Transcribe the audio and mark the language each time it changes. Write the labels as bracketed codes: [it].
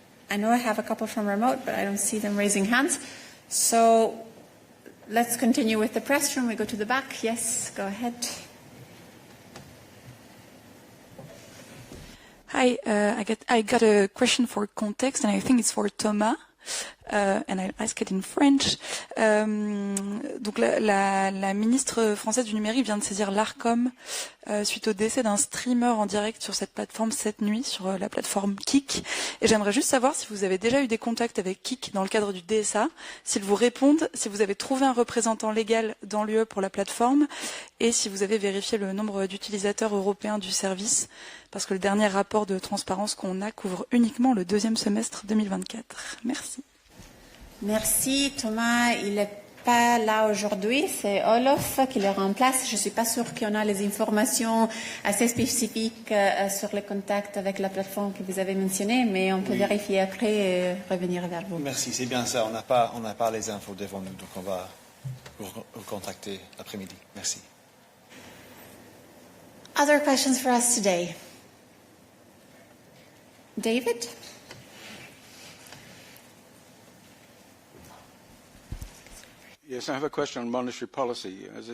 [en] I know I have a couple from remote, but I don't see them raising hands. So let's continue with the press room. We go to the back. Yes, go ahead. Hi, I got a question for context, and I think it's for Thomas. And I'll ask it in French. [fr] Donc la ministre française du numérique vient de saisir l'Arcom suite au décès d'un streamer en direct sur cette plateforme cette nuit, sur la plateforme Kik. Et j'aimerais juste savoir si vous avez déjà eu des contacts avec Kik dans le cadre du DSA, s'ils vous répondent, si vous avez trouvé un représentant légal dans l'UE pour la plateforme, et si vous avez vérifié le nombre d'utilisateurs européens du service, parce que le dernier rapport de transparence qu'on a couvre uniquement le deuxième semestre 2024. Merci. Merci Thomas, il n'est pas là aujourd'hui, c'est Olof qui le remplace. Je ne suis pas sûre qu'on a les informations assez spécifiques sur les contacts avec la plateforme que vous avez mentionnée, mais on peut vérifier après et revenir vers vous. Merci, c'est bien ça, on n'a pas les infos devant nous, donc on va vous contacter l'après-midi. Merci. [en] Other questions for us today? David? Yes, I have a question on monetary policy.